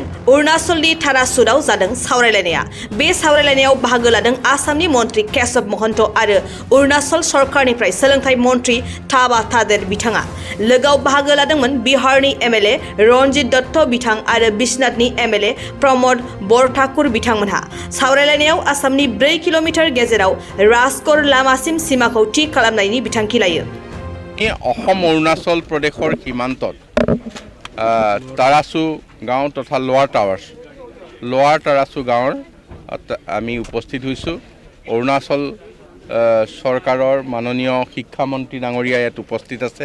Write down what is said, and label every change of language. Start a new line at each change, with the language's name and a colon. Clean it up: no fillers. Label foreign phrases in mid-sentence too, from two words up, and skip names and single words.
Bodo: अरुणाचलनि थारासुराव जादों सावरायलायनाया। बे सावरायलायनायाव बाहागो लादों आसामनि मन्त्रि केशव महन्त आरो अरुणाचल सरकारनिफ्राय सोलोंथाइ मन्त्रि थाबा तादेर बिथाङा। लोगोआव बाहागो लादोंमोन बिहारनि एमएलए रनजित दत्त बिथां आरो बिश्वनाथनि एमएलए प्रमद बरठाकुर बिथांमोनहा। सावरायलायनायाव आसामनि 4 किल'मिटार गेजेराव राजगड़ लामासिम सिमाखौ थि खालामनायनि बिथांखि लायो।
Assamese: অসম অৰুণাচল প্ৰদেশৰ সীমান্তত তাৰাছু গাঁও তথা লোৱাৰ তাৰাছু গাঁৱৰ আমি উপস্থিত হৈছোঁ। অৰুণাচল চৰকাৰৰ মাননীয় শিক্ষামন্ত্ৰী ডাঙৰীয়া ইয়াত উপস্থিত আছে।